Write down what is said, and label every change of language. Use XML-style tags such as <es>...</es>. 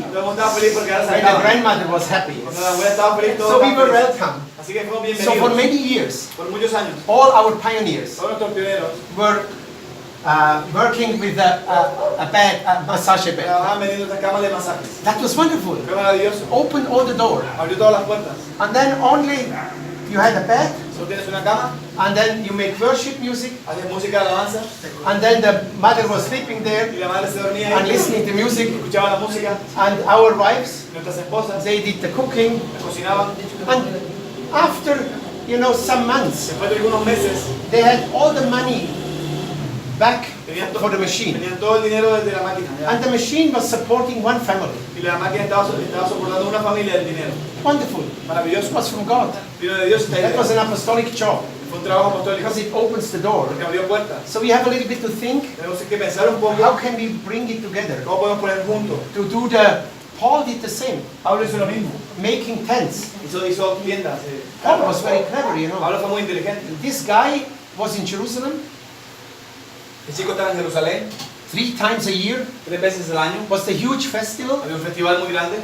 <es>Todo el mundo estaba feliz porque ahora</es> <en>when the</en> <es>saltaban.</es> <en>grandmother was happy.</en> <es>Cuando la abuela estaba feliz, todos</es> <en>So we</en> <es>estaban</es> <en>were</en> <es>felices.</es> <en>welcome.</en> <es>Así que fuimos</es> <en>So for</en> <es>bienvenidos.</es> <en>many years,</en> <es>Por muchos años,</es> <en>all our pioneers</en> <es>todos nuestros pioneros</es> <en>were working with a massage bed.</en> <es>trabajaban vendiendo estas camas de masajes.</es> <en>That was wonderful.</en> <es>Fue maravilloso.</es> <en>Open all the door.</en> <es>Abrió todas las puertas.</es> <en>And then only you had a bed,</en> <es>Solo tienes una cama,</es> <en>and then you make worship music,</en> <es>haces música de alabanza</es> <en>and then the mother was sleeping there</en> <es>y la madre se dormía</es> <en>and</en> <es>ahí,</es> <en>listening to music,</en> <es>escuchaba la música,</es> <en>and our wives,</en> <es>nuestras esposas</es> <en>they did the cooking,</en> <es>cocinaban.</es> <en>and after, you know, some months,</en> <es>Después de algunos meses</es> <en>they had all the money back</en> <es>tenían,</es> <en>for the machine.</en> <es>tenían todo el dinero desde la máquina. ya.</es> <en>And the machine was supporting one family.</en> <es>Y la máquina estaba soportando una familia del dinero.</es> <en>Wonderful.</en> <es>Maravilloso.</es> <en>It was from God.</en> <es>Vino de Dios esta</es> <en>That</en> <es>idea.</es> <en>was an apostolic job</en> <es>Fue un trabajo apostólico</es> <en>because it opens the door.</en> <es>porque abrió puertas.</es> <en>So we have a little bit to think,</en> <es>Tenemos que pensar un poco</es> <en>how can we bring it together?</en> <es>cómo podemos poner juntos.</es> <en>To do Paul did the same,</en> <es>Pablo hizo lo mismo.</es> <en>making tents.</en> <es>Hizo tiendas.</es> <en>Paul was very clever, you know.</en> <es>Pablo fue muy inteligente.</es> <en>This guy was in Jerusalem</en> <es>El chico estaba en Jerusalén</es> <en>3 times a year.</en> <es>3 veces al año.</es> <en>Was the huge festival.</en> <es>Había un festival muy grande.</es>